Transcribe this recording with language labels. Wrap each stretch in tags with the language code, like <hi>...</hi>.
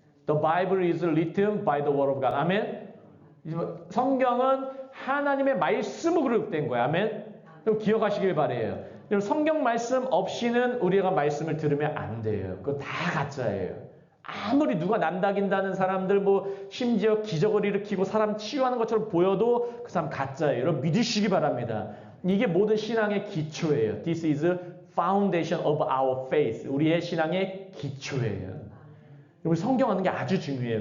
<en>The Bible is written by the word of God.</en> <ko>아멘. 성경은 하나님의 말씀으로 기록된 거예요. 아멘. 좀 기억하시길 바래요. 성경 말씀 없이는 우리가 말씀을 들으면 안 돼요. 그거 다 가짜예요. 아무리 누가 남다긴다는 사람들 심지어 기적을 일으키고 사람 치유하는 것처럼 보여도 그 사람 가짜예요. 여러분 믿으시기 바랍니다. 이게 모든 신앙의 기초예요.</ko> <en>This is foundation of our faith.</en> <ko>우리의 신앙의 기초예요. 우리 성경하는 게 아주 중요해요.</ko>